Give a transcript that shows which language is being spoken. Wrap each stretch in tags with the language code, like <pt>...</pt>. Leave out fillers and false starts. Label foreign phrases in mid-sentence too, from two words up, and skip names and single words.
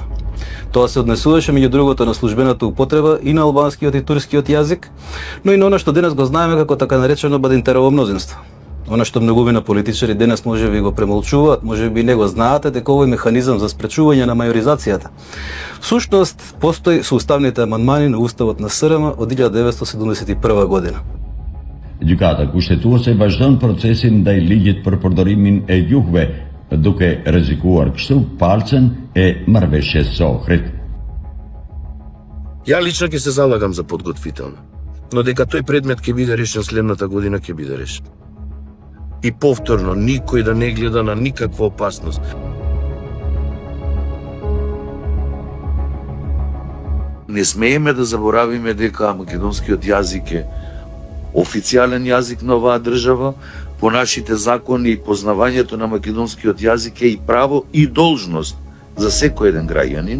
<mk>Тоа се однесуваше меѓу другото на службената употреба и на албанскиот и турскиот јазик, но и на она што денес го знаеме како така наречено бадинтерово мнозинство. Она што многувина политичари денес може би го премолчуваат, може би не го знаате, дека овој механизам за спречување на мајоризацијата всушност постои со уставните амандмани на уставот на СРМ од 1971 година.</mk> <sq>Gjykata kushtetuese vazhdon procesin ndaj ligjit për përdorimin e gjuhëve, duke rrezikuar kështu palcën e marrëveshjes së Ohrit.</sq> <mk>Ја лично ќе се залагам за подготвително, но дека тој предмет ќе биде решен следната година, ќе биде решен. И повторно, никој да не гледа на никаква опасност. Не смееме да заборавиме дека македонскиот јазик е официјален јазик на оваа држава, по нашите закони и познавањето на македонскиот јазик е и право и должност за секој еден граѓанин.</mk>